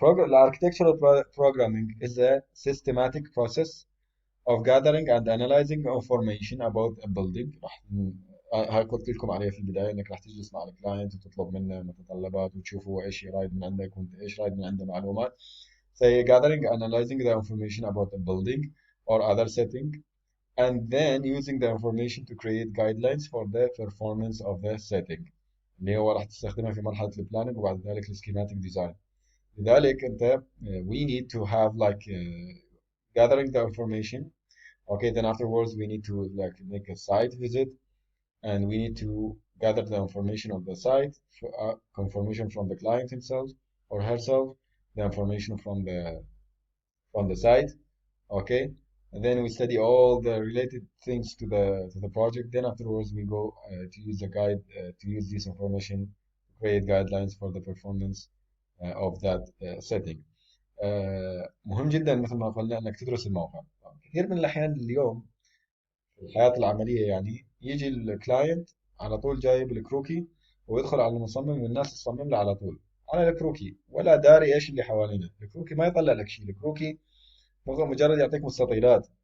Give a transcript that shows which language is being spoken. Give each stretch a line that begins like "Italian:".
English: the architectural programming is a systematic process of gathering and analyzing information about a building.
Arabic: راح هاي قلت لكم عليها في البدايه انك راح تجلس مع الكلاينت وتطلب منه متطلبات وتشوف هو ايش يرايد من عندك وانت ايش رايد من عنده معلومات.
English: So gathering, analyzing the information about a building or other setting, and then using the information to create guidelines for the performance of the setting.
Arabic: اللي هو راح تستخدمها في مرحلة البلاننج وبعد ذلك السكيماتيك ديزاين. لذلك انت
English: we need to have like gathering the information. Okay, then afterwards we need to like make a site visit and we need to gather the information of the site, confirmation from the client himself or herself, the information from the site. Okay, and then we study all the related things to the project. Then afterwards we go to use the guide to use this information to create guidelines for the performance of that setting.
Arabic: مهم جدا مثل ما قلنا انك تدرس الموقع. كثير من الاحيان اليوم في الحياة العملية يعني يجي الكلاينت على طول جايب الكروكي ويدخل على المصمم والناس تصمم له على طول على الكروكي ولا داري ايش اللي حوالينه. الكروكي ما يطلع لك شيء. الكروكي مجرد يعطيك مستطيلات.